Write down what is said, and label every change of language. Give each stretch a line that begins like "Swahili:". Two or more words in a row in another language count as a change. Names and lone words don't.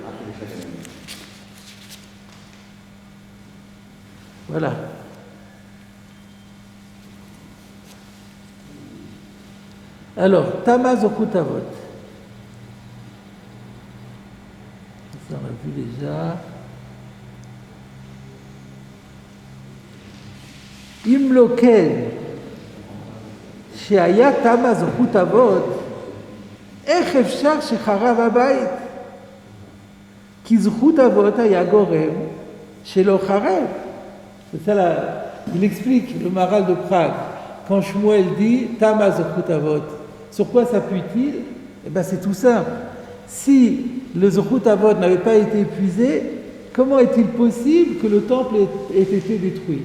French: Voilà. Alors,
Hebrew: תמה זכות אבות.
French: Ça, on l'a vu déjà.
Hebrew: אם לא כן שהיה תמה זכות אבות, איך אפשר שחרב הבית? כי זכות אבות היה גורם שלא חרב.
French: C'est ça là, il explique le Maharal de Prague. Quand Shmuel dit
Hebrew: תמה זכות אבות,
French: sur quoi s'appuie-t-il? Eh bien, c'est tout simple. Si le
Hebrew: זכות אבות
French: n'avait pas été épuisé, comment est-il possible que le temple ait été détruit?